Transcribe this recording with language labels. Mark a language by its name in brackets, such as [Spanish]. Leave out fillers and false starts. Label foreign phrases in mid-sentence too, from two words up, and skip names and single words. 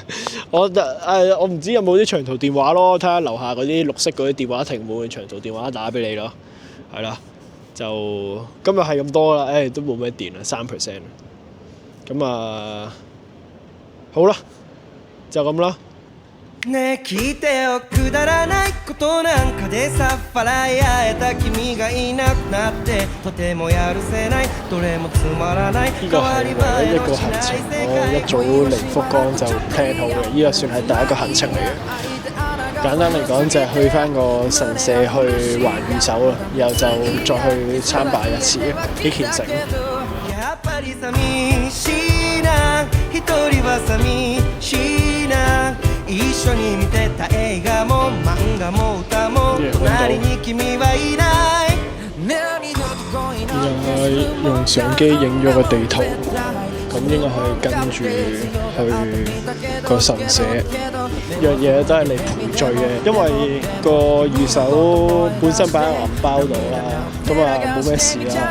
[Cantonese] 我唔知有冇啲長途電話咯，睇下樓下嗰啲綠色嗰啲電話亭會唔會長途電話打俾你咯。係啦，就今日係咁多啦，都冇咩電啦，3%。咁好啦，就咁啦。 [Japanese] ねえ聞いてよくだらないことなんかでさ笑い合えた君がいなくなってとてもやるせないどれもつまらない [Cantonese] 呢個係唯一一個行程，我一早嚟福岡就 plan 好嘅，呢個算係第一個行程嚟嘅。簡單嚟講就係去翻個神社去還御守啦，然後就再去參拜一次，幾虔誠。 [Japanese] やっぱり寂しいな一人は寂しいな一緒に見てた映畫も漫畫も歌も隣に君はいない [Cantonese] 然後用相機影咗個地圖，咁應該可以跟住去個神社。樣嘢都係嚟賠罪嘅，因為個御守本身擺喺銀包度啦，咁冇咩事啦。